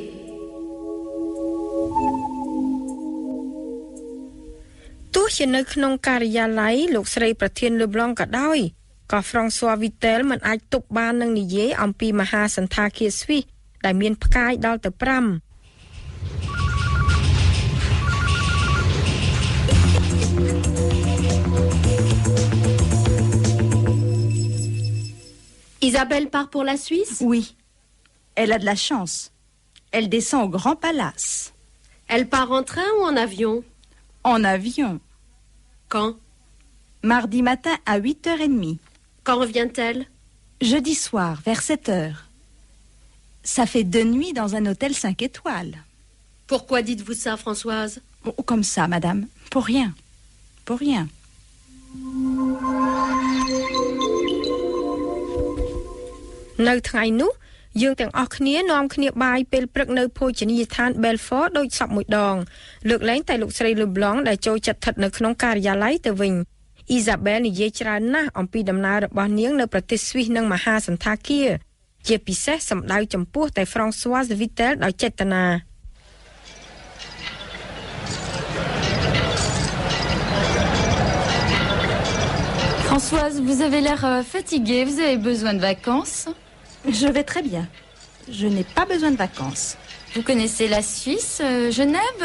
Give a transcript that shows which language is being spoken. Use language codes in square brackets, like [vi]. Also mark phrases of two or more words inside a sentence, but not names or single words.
[km] ទោះជានៅក្នុងការិយាល័យលោកស្រីប្រធាន Leblanc ក៏ដោយក៏ François Vittel មិនអាចទប់បាននឹងនិយាយអំពីមហាសន្តាគារស្វីសដែលមានផ្កាយដល់ទៅ 5 [fr] Isabelle part pour la Suisse? Oui. Elle a de la chance. Elle descend au Grand Palace. Elle part en train ou en avion? En avion. Quand? Mardi matin à 8h30. Quand revient-elle? Jeudi soir, vers 7h. Ça fait 2 nuits dans un hôtel 5 étoiles. Pourquoi dites-vous ça, Françoise? Comme ça, madame. Pour rien. Pour rien. [km] នៅថ្ងៃនោះយើងទាំងអស់គ្នានាំគ្នាបាយពេលព្រឹកនៅភោជនីយដ្ឋាន Belfort ដូចសពមួយដងលើកលែងតែលោកស្រី Leblanc ដែលចូលចិត្តស្ថិតនៅក្នុងការិយាល័យទៅវិញ Isabelle និយាយច្រើនណាស់អំពីដំណើររបស់នាងនៅប្រទេសស្វីសនិងមហាសន្តាគារជាពិសេសសម្ដៅចំពោះតែ Françoise Vittel ដោយចេតនា [fr] Françoise, vous avez l'air fatiguée, vous avez besoin de vacances? Je vais très bien. Je n'ai pas besoin de vacances. Vous connaissez la Suisse, Genève?